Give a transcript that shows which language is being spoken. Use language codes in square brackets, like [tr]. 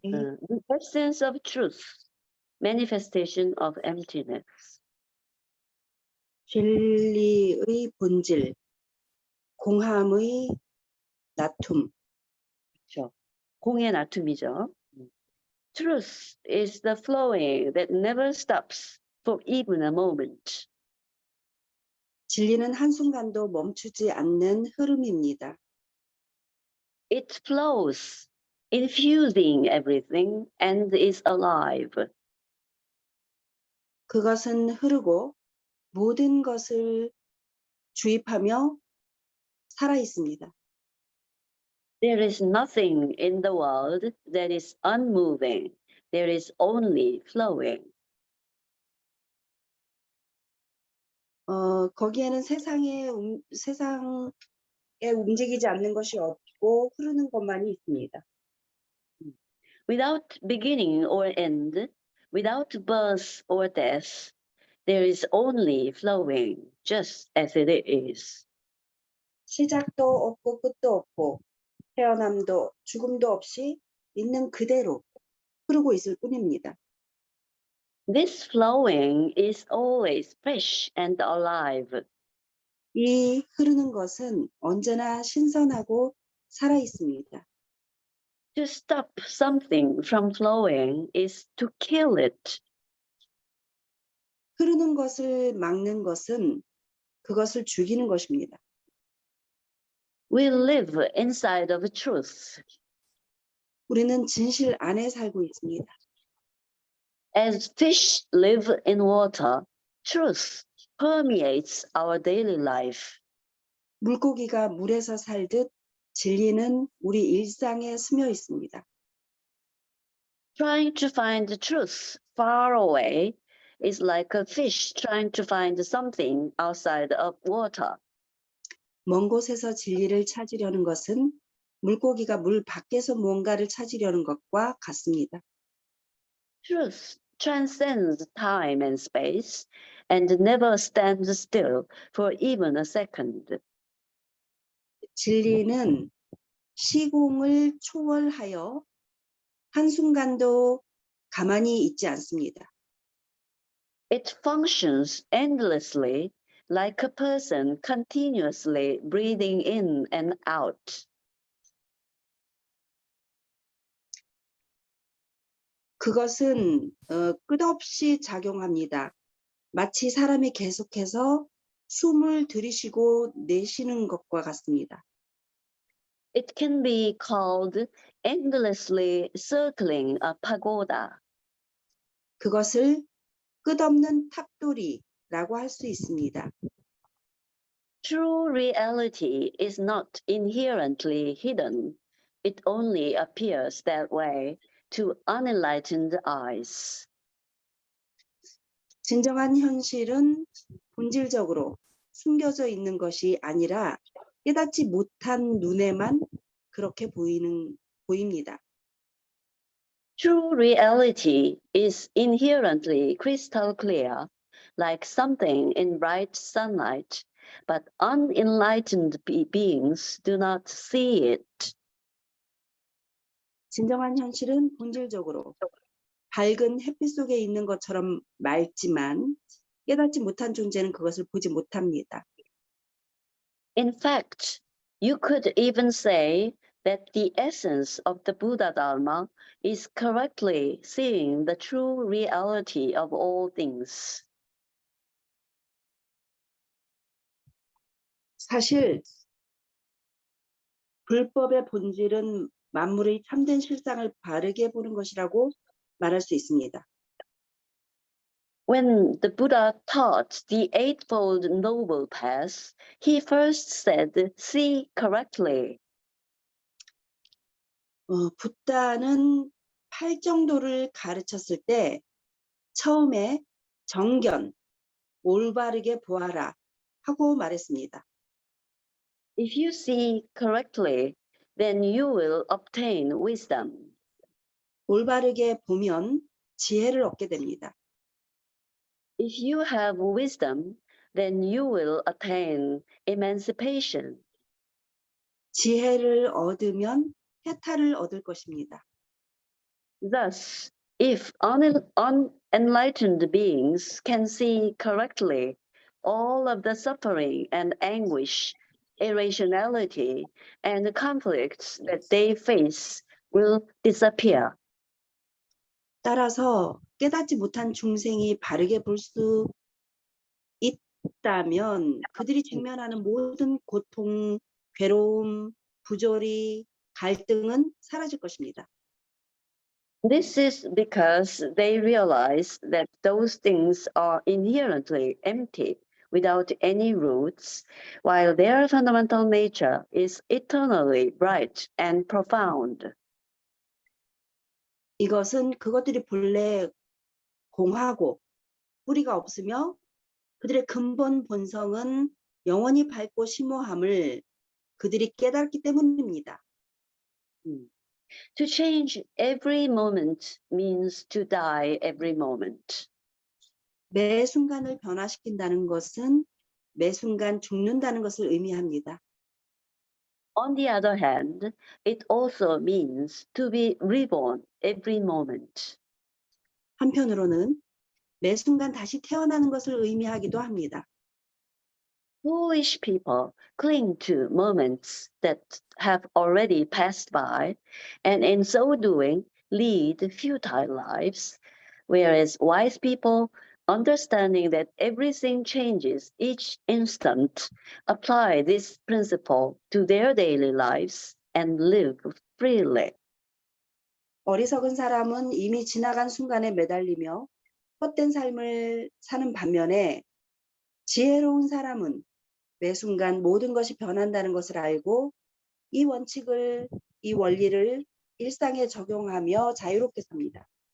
[en] The essence of truth, manifestation of emptiness. [ko] 진리의 본질, 공함의 나툼. 그렇죠. 공의 나툼이죠. [en] Truth is the flowing that never stops for even a moment. [ko] 진리는 한순간도 멈추지 않는 흐름입니다. [en] It flows, infusing everything and is alive. [ko] 그것은 흐르고 모든 것을 주입하며 살아 있습니다. [en] There is nothing in the world that is unmoving. There is only flowing. [ko] 거기에는 세상에 움직이지 않는 것이 없고 흐르는 것만이 있습니다. [en] Without beginning or end, without birth or death, there is only flowing, just as it is. [ko] 시작도 없고 끝도 없고 태어남도 죽음도 없이 있는 그대로 흐르고 있을 뿐입니다. [en] This flowing is always fresh and alive. [ko] 이 흐르는 것은 언제나 신선하고 살아 있습니다. [en] To stop something from flowing is to kill it. [ko] 흐르는 것을 막는 것은 그것을 죽이는 것입니다. [en] We live inside of truth. [ko] 우리는 진실 안에 살고 있습니다. [en] As fish live in water, truth permeates our daily life. [ko] 물고기가 물에서 살듯 진리는 우리 일상에 스며 있습니다. [en] Trying to find the truth far away is like a fish trying to find something outside of water. [ko] 먼 곳에서 진리를 찾으려는 것은 물고기가 물 밖에서 무언가를 찾으려는 것과 같습니다. [en] Truth transcends time and space and never stands still for even a second. [ko] 진리는 시공을 초월하여 한순간도 가만히 있지 않습니다. [en] It functions endlessly like a person continuously breathing in and out. [ko] 그것은 끝없이 작용합니다. 마치 사람이 계속해서 숨을 들이쉬고 내쉬는 것과 같습니다. [en] It can be called endlessly circling a pagoda. [ko] 그것을 끝없는 탑돌이라고 할 수 있습니다. [en] True reality is not inherently hidden. It only appears that way to unenlightened eyes. [ko] 진정한 현실은 본질적으로 숨겨져 있는 것이 아니라 깨닫지 못한 눈에만 그렇게 보입니다. [en] True reality is inherently crystal clear, like something in bright sunlight, but unenlightened beings do not see it. [ko] 진정한 현실은 본질적으로 밝은 햇빛 속에 있는 것처럼 맑지만 깨닫지 못한 존재는 그것을 보지 못합니다. [en] In fact, you could even say that the essence of the Buddha Dharma is correctly seeing the true reality of all things. [ko] 사실 불법의 본질은 만물의 참된 실상을 바르게 보는 것이라고 말할 수 있습니다. [en] When the Buddha taught the Eightfold Noble Path, he first said, see correctly. [ko] 붓다는 팔정도를 가르쳤을 때 처음에 정견, 올바르게 보아라 하고 말했습니다. [en] If you see correctly, then you will obtain wisdom. [ko] 올바르게 보면 지혜를 얻게 됩니다. [en] If you have wisdom, then you will attain emancipation. [ko] 지혜를 얻으면 해탈을 얻을 것입니다. [en] Thus, if unenlightened beings can see correctly all of the suffering and anguish, irrationality, and conflicts that they face will disappear. [ko] 따라서 깨닫지 못한 중생이 바르게 볼 수 있다면 그들이 직면하는 모든 고통, 괴로움, 부조리, 갈등은 사라질 것입니다. [en] This is because they realize that those things are inherently empty without any roots, while their fundamental nature is eternally bright and profound. [ko] 이것은 그것들이 본래 공하고 뿌리가 없으며 그들의 근본 본성은 영원히 밝고 심오함을 그들이 깨달았기 때문입니다. [en] To change every moment means to die every moment. [ko] 매 순간을 변화시킨다는 것은 매 순간 죽는다는 것을 의미합니다. [en] On the other hand, it also means to be reborn every moment. [ko] 한편으로는 매 순간 다시 태어나는 것을 의미하기도 합니다. [en] Foolish people cling to moments that have already passed by, and in so doing, lead futile lives, whereas wise people, understanding that everything changes each instant, apply this principle to their daily lives and live freely. [ko] 어리석은 사람은 이미 지나간 순간에 매달리며 헛된 삶을 사는 반면에 지혜로운 사람은 매 순간 모든 것이 변한다는 것을 알고 이 원칙을, 이 원리를 일상에 적용하며 자유롭게 삽니다.